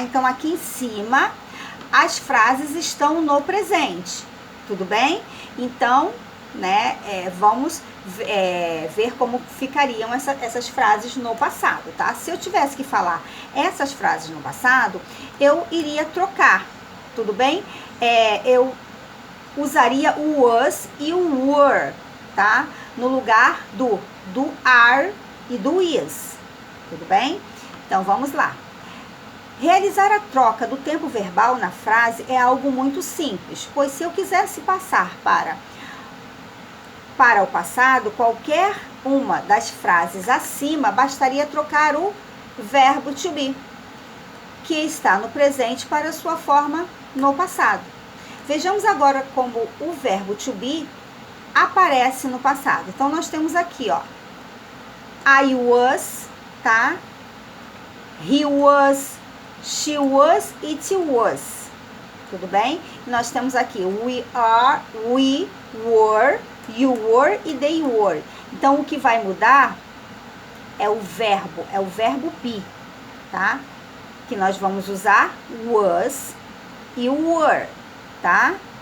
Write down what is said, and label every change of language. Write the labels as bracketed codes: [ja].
[pt] Então aqui em cima, as frases estão no presente, tudo bem? Então, né, vamos ver como ficariam essas frases no passado, tá? Se eu tivesse que falar essas frases no passado, eu iria trocar, tudo bem? Eu usaria o was e o were, tá? No lugar do are e do is, tudo bem? Então vamos lá. Realizar a troca do tempo verbal na frase é algo muito simples, pois se eu quisesse passar para o passado, qualquer uma das frases acima bastaria trocar o verbo to be, que está no presente, para sua forma no passado. Vejamos agora como o verbo to be aparece no passado. Então nós temos aqui, ó, [en] I was, [pt] tá? [en] he was, she was, it was. [pt] Tudo bem? Nós temos aqui [en] we are, we were, you were e they were. [pt] Então, o que vai mudar é o verbo be, tá? Que nós vamos usar was e were, tá?